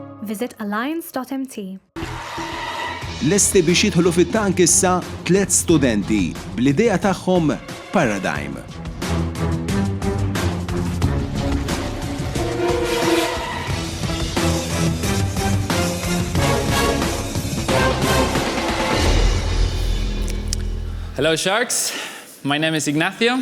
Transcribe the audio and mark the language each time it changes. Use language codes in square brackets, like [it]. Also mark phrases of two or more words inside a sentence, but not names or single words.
[en] visit alliance.mt. [mt] Lesti biex jidħlu fit-tank issa 3 studenti bl-idea tagħhom Paradigm. [en] Hello, Sharks. My name is Ignacio.